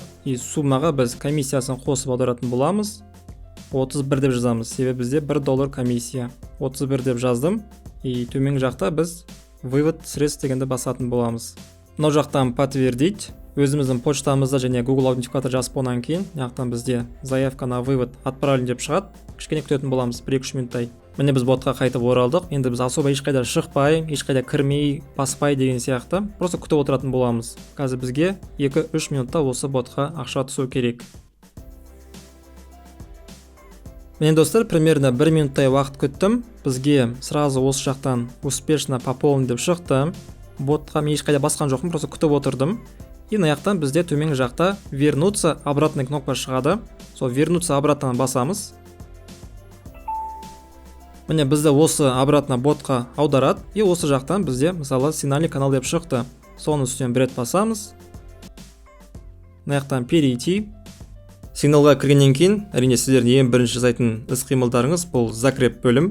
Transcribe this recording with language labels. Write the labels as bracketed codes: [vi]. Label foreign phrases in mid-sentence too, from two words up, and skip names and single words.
[kk] И суммаға біз комиссиясын қосып аударатын боламыз. 31 деп жазамыз. Себебі бізде $1 комиссия. 31 деп жаздым. И төмен жақта біз [ru] вывод средств [kk] дегенді басатын боламыз. Мынау жақтан подтвердить. Өзіміздің почтамызда және Google аутентификатор жазып болғаннан кейін, яқтан бізде [ru] заявка на вывод отправлен [kk] деп шығады. Кішкене күтетін боламыз 1-2 минуттай. Міне біз ботқа қайтып оралдық. Енді біз особо ешқайда шықпай, ешқайда кірмей, баспай деген сияқты просто күтіп отыратын боламыз. Қазір бізге 2-3 минутта осы ботқа ақша түсу керек. Мен достар, примерно 1 минуттай уақыт күттім. Бізге сразу осы жақтан [ru] успешно пополнен [kk] деп шықты. Ботқа мен ешқайда басқан жоқпын, просто күтіп отырдым. И аяқтан бізде төмен жақта [ru] вернуться обратный кнопка [kk] шығады. Сол [ru] вернуться обратно [kk] басамыз. Міне бізді осы обратно ботқа аударады. И осы жақтан бізде мысалы [ru] сигнальный канал [kk] деп шықты. Соның үстінен бір рет басамыз. Аяқтан перейти. Сигналға кіргеннен кейін, әрине сіздердің ең бірінші жасайтын іс-қимылдарыңыз бұл закреп бөлім.